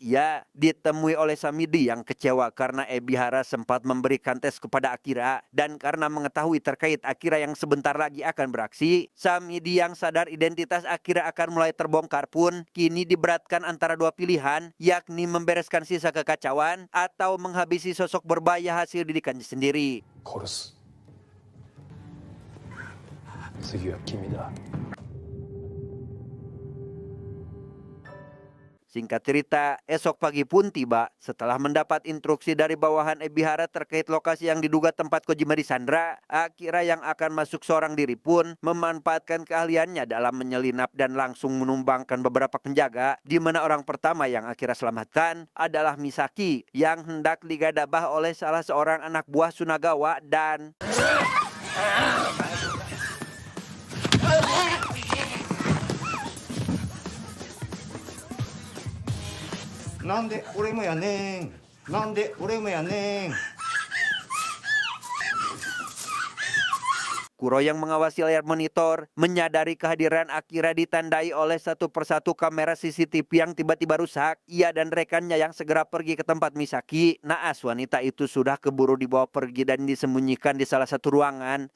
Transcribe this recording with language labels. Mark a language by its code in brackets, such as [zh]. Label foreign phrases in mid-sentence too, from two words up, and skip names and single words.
[id] Ya, ditemui oleh Samidi yang kecewa karena Ebihara sempat memberikan tes kepada Akira. Dan karena mengetahui terkait Akira yang sebentar lagi akan beraksi, Samidi yang sadar identitas Akira akan mulai terbongkar pun kini diberatkan antara dua pilihan, yakni membereskan sisa kekacauan atau menghabisi sosok berbahaya hasil didikannya sendiri. [ja] 次は君だ。 [id] Singkat cerita, esok pagi pun tiba. Setelah mendapat instruksi dari bawahan Ebihara terkait lokasi yang diduga tempat Kojima disandra, Akira yang akan masuk seorang diri pun memanfaatkan keahliannya dalam menyelinap dan langsung menumbangkan beberapa penjaga, di mana orang pertama yang Akira selamatkan adalah Misaki yang hendak digadabah oleh salah seorang anak buah Sunagawa dan... [ja] なんで俺もやねん。なんで俺もやねん。 [id] Kuro yang mengawasi layar monitor menyadari kehadiran Akira ditandai oleh satu persatu kamera CCTV yang tiba-tiba rusak. Ia dan rekannya yang segera pergi ke tempat Misaki. Naas wanita itu sudah keburu dibawa pergi dan disembunyikan di salah satu ruangan.